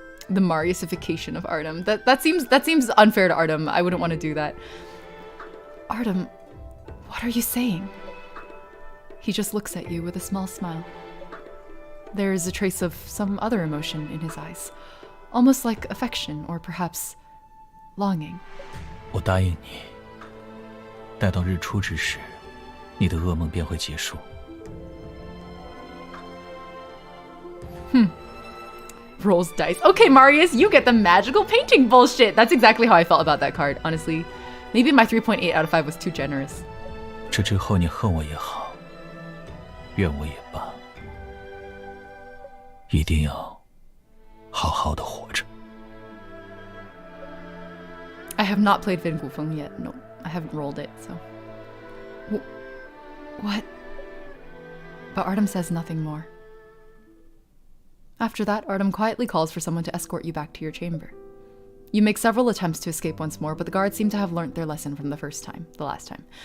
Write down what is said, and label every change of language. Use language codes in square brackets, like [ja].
[en] The Mariusification of Artem. That seems unfair to Artem. I wouldn't want to do that. Artem, what are you saying? He just looks at you with a small smile. There is a trace of some other emotion in his eyes, almost like affection or perhaps longing. [zh] 我答应你，待到日出之时，你的噩梦便会结束。 [en] Rolls dice. Okay, Marius, you get the magical painting bullshit. That's exactly how I felt about that card, honestly. Maybe my 3.8 out of 5 was too generous. [zh] 这之后你恨我也好，怨我也罢，一定要好好的活着。 [en] I have not played Gufeng yet. No, I haven't rolled it, so... What? But Artem says nothing more. After that, Artem quietly calls for someone to escort you back to your chamber. You make several attempts to escape once more, but the guards seem to have learnt their lesson from the last time.